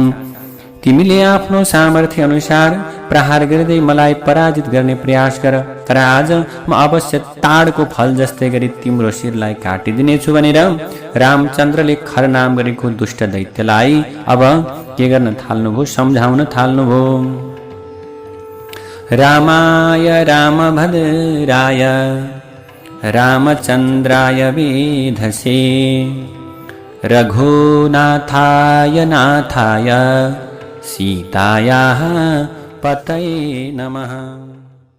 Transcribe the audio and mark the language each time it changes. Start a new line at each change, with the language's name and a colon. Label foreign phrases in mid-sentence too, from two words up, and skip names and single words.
Nepali: तिमीले आफ्नो सामर्थ्य अनुसार प्रहार गर्दै मलाई पराजित गर्ने प्रयास गर, तर आज म अवश्य ताडको फल जस्तै गरी तिम्रो शिरलाई काटिदिनेछु भनेर रामचन्द्रले खर नाम गरेको दुष्ट दैत्यलाई अब के गर्न थाल्नुभयो, सम्झाउन थाल्नुभयो।
Sanskrit: रामाय रामभद्राय रामचन्द्राय वेधसे रघुनाथाय नाथाय सीतायाः पतये नमः।